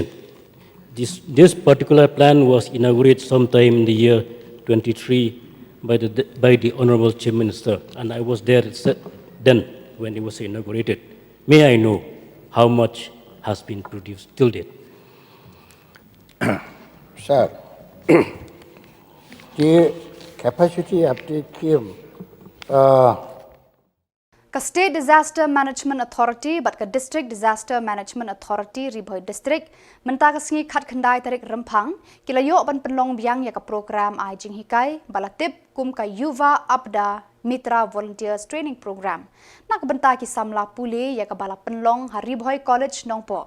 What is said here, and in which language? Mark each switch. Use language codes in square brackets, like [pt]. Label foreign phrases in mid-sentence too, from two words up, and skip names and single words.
[en] This particular plan was inaugurated sometime in the year 23 by the Honorable Chief Minister, and I was there then when it was inaugurated. May I know how much has been produced till date? Sir, the capacity of the KM [kha] Ka State Disaster Management Authority but ka District Disaster Management Authority Ribhoi District menta ka singi khat khandai tarik Rymphang kila yo ban penlong biang ya ka program ai jing hikai balatip kum ka Yuva Abda Mitra Volunteers Training Program nak benta ki Samla pule ya ka bala penlong ha Ribhoi College Nongpo